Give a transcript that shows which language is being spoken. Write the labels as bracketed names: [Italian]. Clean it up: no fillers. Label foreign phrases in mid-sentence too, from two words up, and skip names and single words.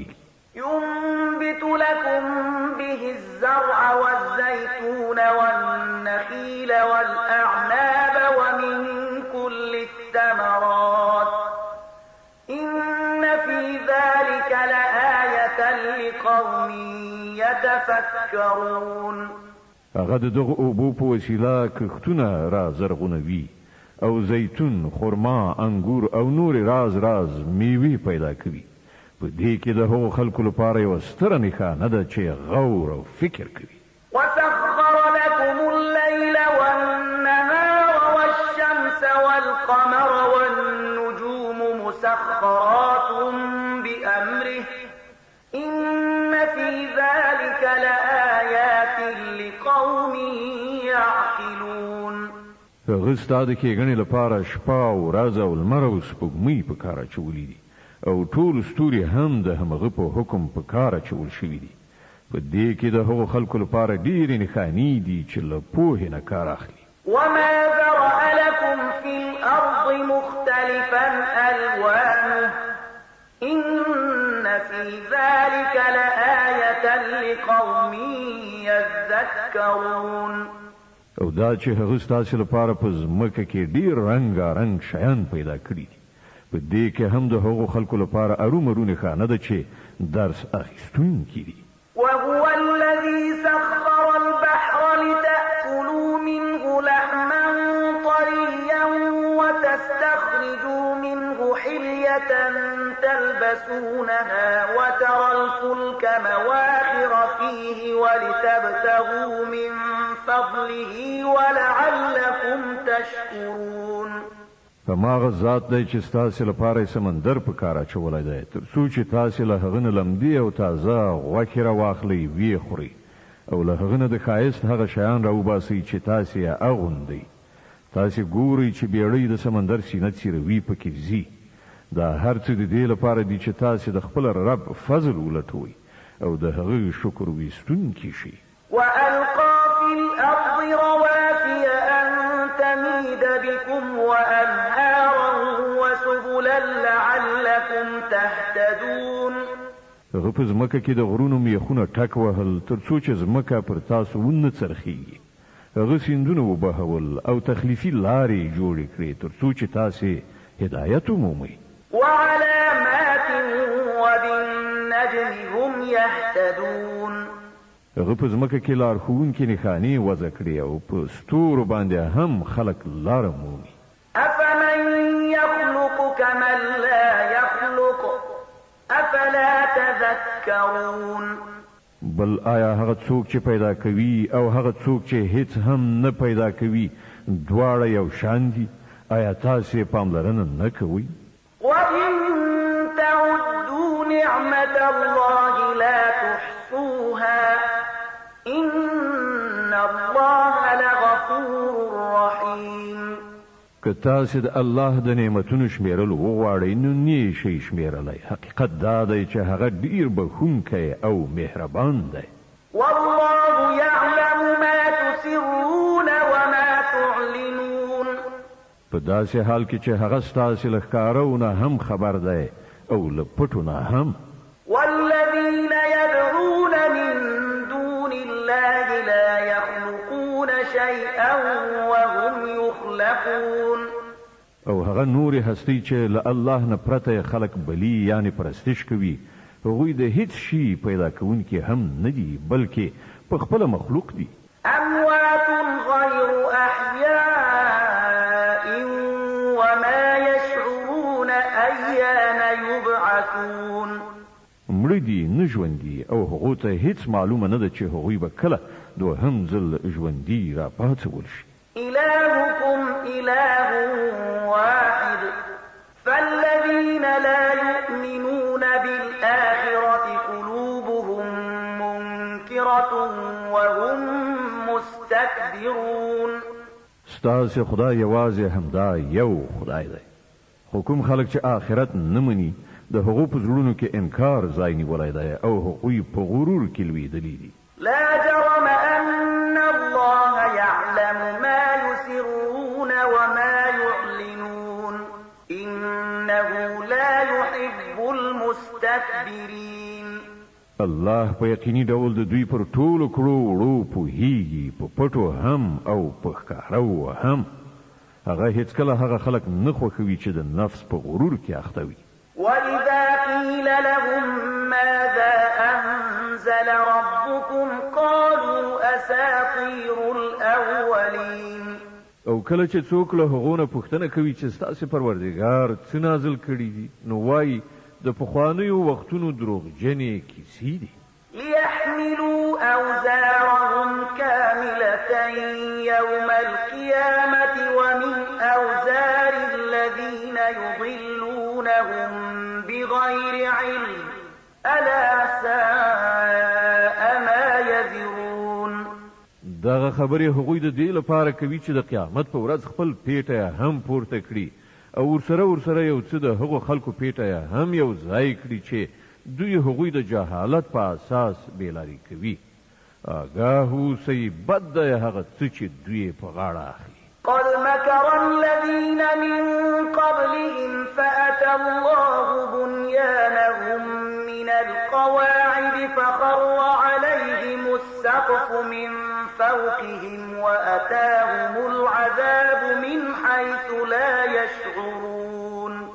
[Arabic] ينبت لكم به الزرع والزيتون والنخيل والأعناب ومن كل الثمرات إن في ذلك لآية لقوم يتفكرون. [Pashto] هغه د دغه اوبو په وسیله کښتونه را زرغونوي او زیتون، خرما، انګور او نور راز میوې پیدا کوي. په دې کې د هغو خلکو لپاره یوه ستره نښانه ده چې غور او فکر کوي. [Arabic] وسخر لكم الليل والنهار والشمس والقمر والنجوم مسخرات بأمره إن في ذلك لآيات لقوم يعقلون. [Pashto] هغه ستا د کېږنې لپاره شپه او ورځ او لمر او سپوږمۍ په کار اچولي دي او ټول ستوري هم د همغه په حکم په کار اچول شوي دي. په دې کې د هغو خلکو لپاره ډېرې نښانې دي چې له پوهې نه کار اخلي. [Arabic] وما ذرأ لكم في الأرض مختلفا ألوانه إن في ذلك لآية لقوم يذكرون. [Pashto] او دا چې هغه ستاسو لپاره په ځمکه کې ډېر رنګارنګ شیان پیدا کړي دي په دې کې هم د هغو خلکو لپاره ارومرو نښانه ده چې درس اخیستونکي دي. [Arabic] وهو الذي سخر البحر لتأكلوا منه لحما طريا وتستخرجوا منه حلية تلبسونها وترى الفلك مواخر فيه ولتبتغوا من فضله ولعلكم تشكرون. [Pashto] هماغه ذات دی چې ستاسو لپاره سمندر په کار اچولی دی تر څو چې تاسو له هغه نه لمدې او تازه غوښې راواخلئ ویې خورئ او له هغه نه د ښایست هغه شیان راوباسئ چې تاسو یې اغوندئ. تاسو ګورئ چې بیړۍ د سمندر سینه څیروي پکې ځي. دا هر څه د دې لپاره دي چې تاسو د خپل رب فضل ولټوئ او د هغه شکر ویستونکي شي. [Arabic] وألقى في الأرض رواسي أن تميد بكم وأنهارا وسبلا لعلكم تهتدون. [Pashto] هغه په ځمکه کې د غرونو میخونه ټک وهل تر څو چې ځمکه پر تاسو ونه څرخیږي. هغه سیندونه وبهول او تخلیفي لارې جوړې کړې تر څو چې تاسو هدایت ومومئ. [Arabic] وعلامات وبالنجم هم يهتدون. [Pashto] هغه په ځمکه کې لارښوونکي نښانې وضع کړې او په ستورو باندې هم خلک لاره مومي. [Arabic] أفمن يخلق كمن لا يخلق أفلا تذكرون. [Pashto] بل آیا هغه څوک چې پیدا کوي او هغه څوک چې هیڅ هم نه پیدا کوي دواړه یو شان دي؟ آیا تاسو پاملرنه نه کوئ؟ [Arabic] وإن تعدوا نعمة الله لا تحصوها إن الله لغفور رحيم. [Pashto] که تاسو د الله د نعمتونو شمیرل وغواړئ نو نه شئ شمیرلی. حقیقت دا دی چې هغه ډیر بخښونکی او مهربان دی. [Arabic] والله يعلم ما تسرون وما تعلنون. [Pashto] په داسې حال کې چې هغه ستاسو له ښکارونه هم خبر دی او له پټو نه هم. [Arabic] والذين يدعون من دون الله لا يخلقون شيئا وهم يخلقون. [Pashto] او هغه نورې هستۍ چې له الله نه پرته خلق بلی یعنی پرستش کوي هغوی د هیڅ شي پیدا کوونکي هم نه دي بلکې په خپله مخلوق دي. [Arabic] أموات غير أحياء وما يشعرون أيان يبعثون. [Pashto] مړه دي نه ژوندي او هغو ته هیڅ معلومه نه ده چې هغوی به کله دوهم ځل ژوندي را پاڅول شي. [Arabic] إلهكم إله واحد فالذين لا يؤمنون بالآخرة قلوبهم منكرة وهم مستكبرون. [Pashto] ستاسو خدای یوازې همدا یو خدای دی خو کوم خلک چې آخرت نه مني د هغو په زړونو کې انکار ځای نیولی دی او هغوی په غرور کې لویدلي دي. [Arabic] لا جرم أن الله يعلم ما يسرون وما يعلنون إنه لا يحب المستكبرين. [Pashto] الله په یقیني ډول د دوی پر ټولو کړو وړو پوهیږي په پټو هم او په ښکارو هم. هغه هیڅکله هغه خلک نه خوښوي چې د نفس په غرور کې اخته وي. [Arabic] وإذا قيل لهم ماذا أنزل ربكم قالوا أساطير الأولين. [Pashto] او کله چې څوک له هغو نه پوښتنه کوي چې ستاسو پروردګار څه نازل کړي دي نو وایي د پخوانیو وختونو دروغجنې کیسې دي. [Arabic] ليحملوا أوزارهم كاملة يوم القيامة ومن أوزار الذين يضلونهم بغير علم ألا ساء ما يزرون. [Pashto] دغه خبرې هغوی د دې لپاره کوي چې د قیامت په ورځ خپل پیټه هم پورته کړي او ورسره یو څه د هغو خلکو پیټه هم یو ځای کړي چې دوی هغوی د جهالت په اساس بیلاری کوي. آگاه اوسئ بد دی هغه څه چې دوی په غاړه اخلي. [Arabic] قد مكر الذين من قبلهم فأتى الله بنيانهم من القواعد فخر عليهم السقف من فوقهم وأتاهم العذاب من حيث لا يشعرون.